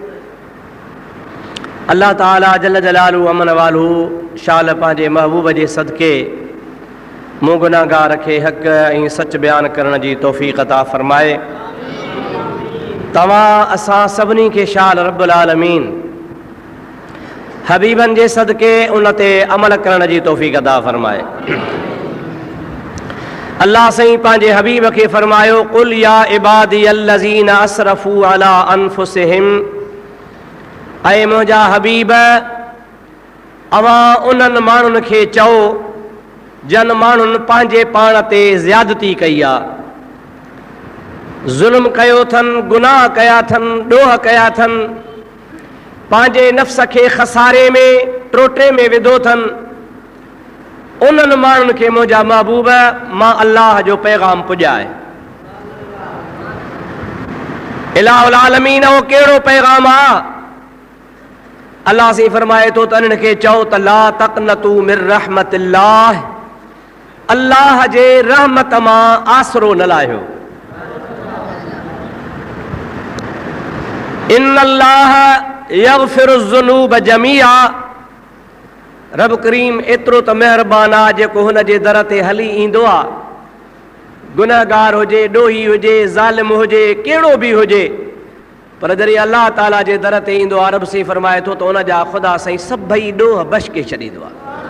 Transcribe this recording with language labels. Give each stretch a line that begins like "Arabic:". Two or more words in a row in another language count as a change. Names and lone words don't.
Sindhi: अल्लाह ताला जल जलालू अमन वालू शाल पंहिंजे महबूब जे सदके मूं गुनाहगार खे हक़ ऐं सच बयान करण जी तौफ़ीक़ अता फ़रमाए। तव्हां असां सभिनी खे शाल
Arabic: رب العالمين
Sindhi: हबीबन जे सदके उन ते अमल करण जी तौफ़ीक़ अता फ़रमाए। अल्लाह साईं पंहिंजे हबीब खे फ़रमायो,
Arabic: قل يا عبادي الذين أسرفوا على أنفسهم,
Sindhi: ऐं मुंहिंजा हबीब अवां उन्हनि माण्हुनि खे चओ जन माण्हुनि पंहिंजे पाण ते ज़्यादती कई आहे, ज़ुल्म कयो अथनि, गुनाह कया अथनि, ॾोह कया अथनि, पंहिंजे नफ़्स खे खसारे में टोटे में विधो अथनि। उन्हनि माण्हुनि खे मुंहिंजा महबूब मां अल्लाह जो पैगाम पुॼाए।
Arabic: إله العالمين
Sindhi: उहो कहिड़ो पैगाम आहे? अल्लाह से फरमाए थो त इन्हनि खे चओ त
Arabic: لا تقنطوا من رحمة الله,
Sindhi: अल्लाह जे रहमत मां आसरो न लाहियो।
Arabic: إن الله يغفر الذنوب جميعا,
Sindhi: रब करीम एतिरो त महिरबान आहे जेको हुन जे दर ते हली ईंदो आहे, गुनहगार हुजे, ॾोही हुजे, ज़ालिम हुजे, कहिड़ो बि हुजे, पर जॾहिं अल्लाह ताला जे दर ते ईंदो आहे, रब से फरमाए थो त हुन जा ख़ुदा साईं सभई ॾोह बश के छॾींदो आहे।